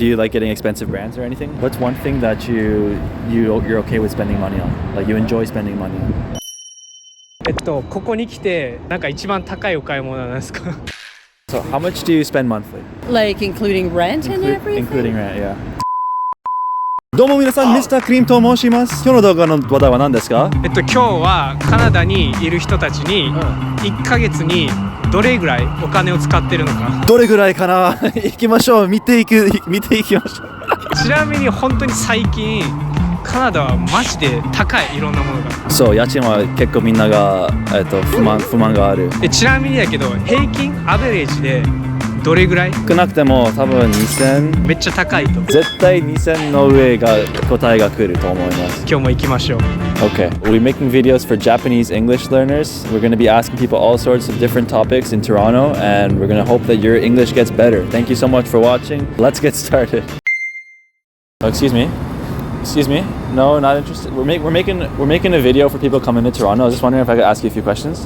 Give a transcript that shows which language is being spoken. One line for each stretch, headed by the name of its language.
English: Do you like getting expensive brands or anything? What's one thing that you're okay with spending money on? Like you enjoy spending money on?
Japanese: ここに来てなんか一番高いお買い物なんですか？
English: So how much do you spend monthly? Like including rent and everything? Including rent, yeah.
Japanese: どうも皆さん、ミスタークリームと申します。今日の動画の話題は何ですか？今日はカナダにいる人たちに1ヶ月にどれぐらいお金を使ってるのか。どれぐらいかな行きましょう。見ていきましょう。ちなみに本当に最近カナダはマジで高い、いろんなものが。そう、家賃は結構みんなが、不満がある。ちなみにだけど平均アベレージでどれぐらい？少なくても多分2000。めっちゃ高いと。絶対2000の上が答えが来ると思います。今日も行きましょう。
English: Okay, we're making videos for Japanese English learners. We're going to be asking people all sorts of different topics in Toronto, and we're going to hope that your English gets better. Thank you so much for watching. Let's get started. Oh, excuse me. No, not interested. We're making a video for people coming to Toronto. I was just wondering if I could ask you a few questions.